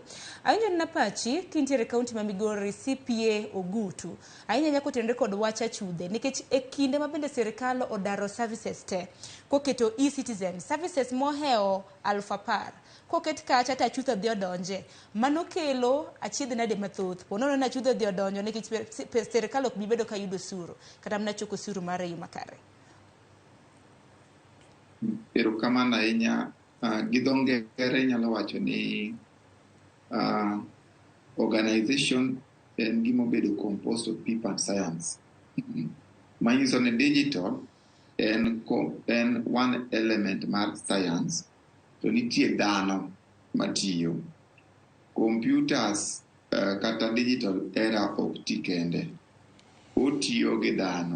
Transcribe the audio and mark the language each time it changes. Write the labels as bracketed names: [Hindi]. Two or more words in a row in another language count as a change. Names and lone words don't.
[Luo (Kenya and Tanzania)] Awinjo na pachi kintiere kaunti ma Migori CPA Ogutu ahinya nyako tenre kod wach achudhe nikech e kinde ma bende sirkal odaro services te koketo e-citizen services moheo 10,000 koket kacha ta chutho dhi odonje mano kelo achiedh nade mathoth ponono na chutho dhi odonjo nikech sirkal ok bibedo ka yudo osuru kata mana choko osuru mar yo makare. Pero kamano ahinya gi dho ngere nyalo wacho ni organization en gima obedo [English] composed of people and science. [Luo (Kenya and Tanzania)] Manyiso ni digital en [English] one element [Luo (Kenya and Tanzania)] mar science to nitie dhano matiyo. Computers kata digital era ok ti kende, otiyo gi dhano.